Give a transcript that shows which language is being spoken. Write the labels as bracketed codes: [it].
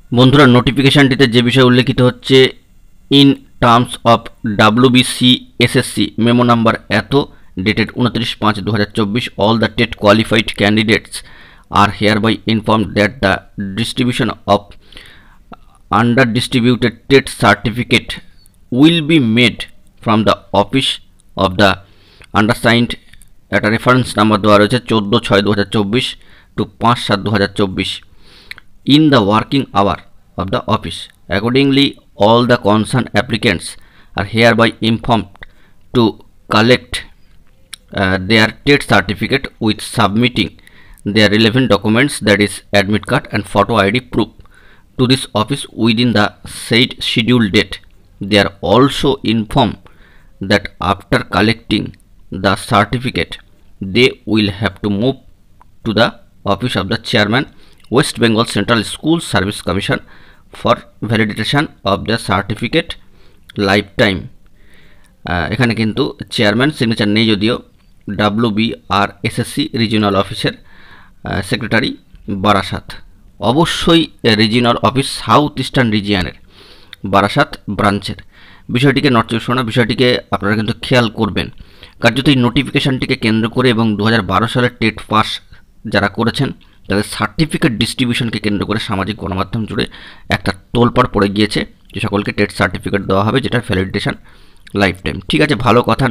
[bn] বন্ধুরা, নোটিফিকেশনটিতে যে বিষয় উল্লেখিত হচ্ছে, [en] In terms of WBCSSC memo number এত dated 29/5/2024, all the TET qualified candidates are hereby informed that the distribution of under distributed TET certificate will be made from the office of the undersigned. [bn] একটা reference number দেওয়া রয়েছে [en] 14/6/2024 to 5/7/2024 in the working hour of the office. Accordingly, all the concerned applicants are hereby informed to collect their TET certificate with submitting their relevant documents, that is admit card and photo ID proof, to this office within the said scheduled date. They are also informed that after collecting the certificate they will have to move to the office of the chairman, West Bengal Central School Service Commission, for validation of the certificate lifetime. [bn] এখানে কিন্তু chairman signature নেই, যদিও WBRSSC regional অফিসের secretary Barasat. অবশ্যই regional office south eastern রিজিয়নের Barasat ব্রাঞ্চের। বিষয়টিকে not চব্বিশ পরগনা, বিষয়টিকে আপনারা কিন্তু খেয়াল করবেন। কার্যত এই নোটিফিকেশনটিকে কেন্দ্র করে এবং 2012 সালের টেট পাস যারা করেছেন তাদের সার্টিফিকেট ডিস্ট্রিবিউশনকে কেন্দ্র করে সামাজিক গণমাধ্যম জুড়ে একটা তোলপাড় পড়ে গিয়েছে যে সকলকে টেট সার্টিফিকেট দেওয়া হবে, যেটার ভ্যালিডেশন লাইফ টাইম। ঠিক আছে, ভালো কথা।